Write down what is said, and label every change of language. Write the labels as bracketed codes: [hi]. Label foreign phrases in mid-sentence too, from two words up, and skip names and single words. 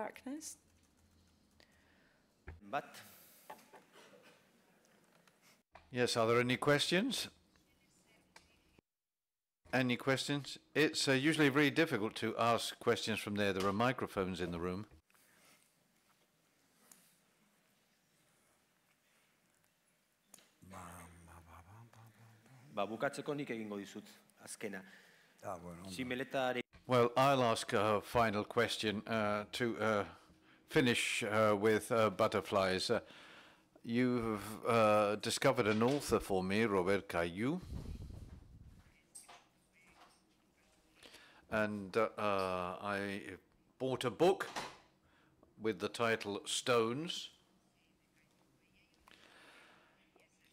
[en] But Yes, are there any questions? Any questions? It's usually very difficult to ask questions from there. There are microphones in the room. [eu] bukatzeko nik egingo dizut, azkena. Bueno. Zimeletari [en] Well, I'll ask a final question to finish with butterflies. You've discovered an author for me, Robert Caillou. And I bought a book with the title Stones.